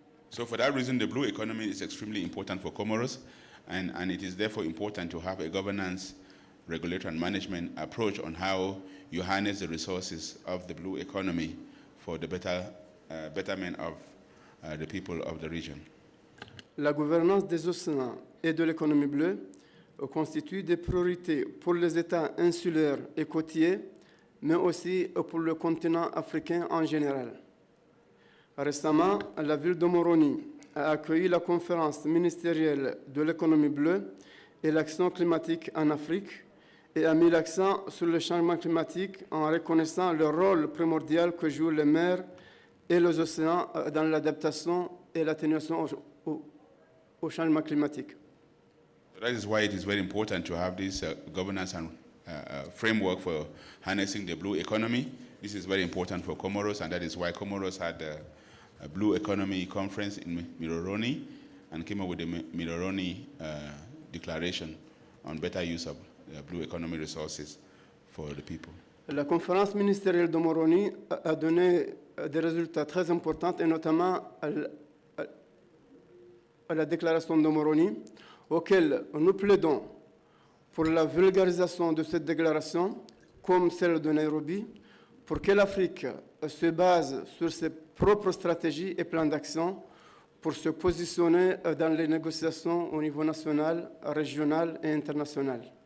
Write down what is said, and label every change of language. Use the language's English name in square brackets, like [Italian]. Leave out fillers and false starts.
[English] So for that reason, the blue economy is extremely important for Comoros, and it is therefore important to have a governance, regulatory and management approach on how you harness the resources of the blue economy for the betterment of the people of the region. [French] La gouvernance des océans et de l'économie bleue constitue des priorités pour les États insulaires et côtiers, mais aussi pour le continent africain en général. Récemment, la ville de Moroni a accueilli la conférence ministérielle de l'économie bleue et l'action climatique en Afrique et a mis l'accent sur le changement climatique en reconnaissant le rôle primordial que jouent les mers et les océans dans l'adaptation et l'atténuation au changement climatique. [English] That is why it is very important to have this governance and framework for harnessing the blue economy. This is very important for Comoros, and that is why Comoros had a Blue Economy Conference in Miroroni and came up with the Miroroni Declaration on better use of blue economy resources for the people. [French] La conférence ministérielle de Moroni a donné des résultats très importants, et notamment à la déclaration de Moroni, auquel nous plaidons pour la vulgarisation de cette déclaration, comme celle de Nairobi, pour que l'Afrique se base sur ses propres stratégies et plans d'action pour se positionner dans les négociations au niveau national, régional et international.